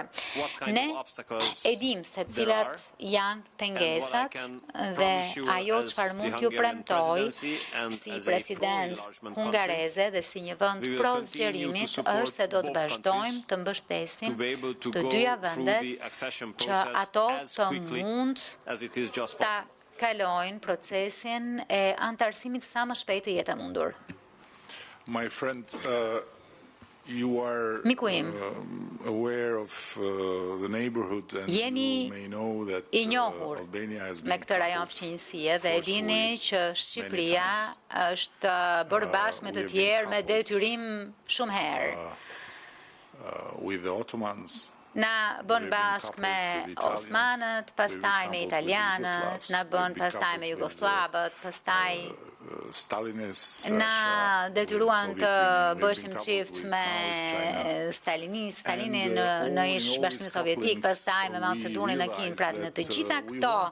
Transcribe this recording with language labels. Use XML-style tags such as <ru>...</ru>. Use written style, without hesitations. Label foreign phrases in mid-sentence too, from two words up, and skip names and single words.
<sq>Ne e dim se cilat janë pengesat dhe ajo çfarë mund t'ju premtoj si presidencë hungareze dhe si një vend pro zgjerimit është se do të vazhdojmë të mbështesim të dyja vendet që ato të mund ta kalojnë procesin e antarësimit sa më shpejt të jetë e mundur.</sq> <en>My friend, you are aware of the neighborhood and you may know that Albania has been</en> <sq>me këtë rajon fqinjësie dhe e dini që Shqipëria është bërë bashkë me të tjerë me detyrim shumë herë.</sq> <en>With the Ottomans.</en> <sq>Na bën bashkë me Osmanët, pastaj me Italianët, na bën pastaj me Jugoslavët, pastaj na detyruan të bëshim qift me Stalinin në ish bashkimin sovjetik, pastaj me Mao Tse-dunin në Kinë, pra në të gjitha këto</sq>